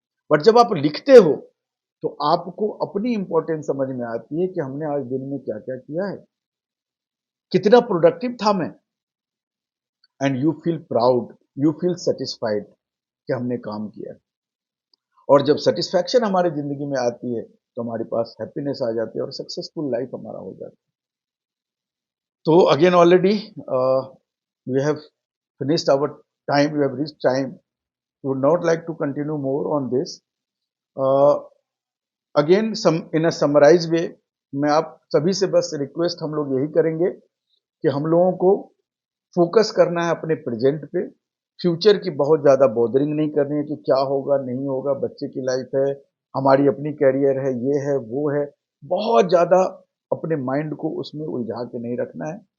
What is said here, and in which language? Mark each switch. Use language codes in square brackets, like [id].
[hi] But जब आप लिखते हो तो आपको अपनी इंपॉर्टेंस समझ में आती है कि हमने आज दिन में क्या क्या किया है, कितना प्रोडक्टिव था मैं, [en] and you feel proud, you feel satisfied [hi] कि हमने काम किया। और जब सेटिस्फैक्शन हमारी जिंदगी में आती है तो हमारे पास हैप्पीनेस आ जाती है और सक्सेसफुल लाइफ हमारा हो जाता है। [en] तो again already we have finished our time, we have reached time. We would not like to continue more on this. [hi] Uh, [en] Again, in a summarized way, [hi] मैं आप सभी से बस रिक्वेस्ट हम लोग यही करेंगे कि हम लोगों को फोकस करना है अपने प्रेजेंट पे, फ्यूचर की बहुत ज़्यादा बॉदरिंग नहीं करनी है कि क्या होगा नहीं होगा, बच्चे की लाइफ है, हमारी अपनी कैरियर है, ये है वो है, बहुत ज़्यादा अपने माइंड को उसमें उलझा के नहीं रखना है।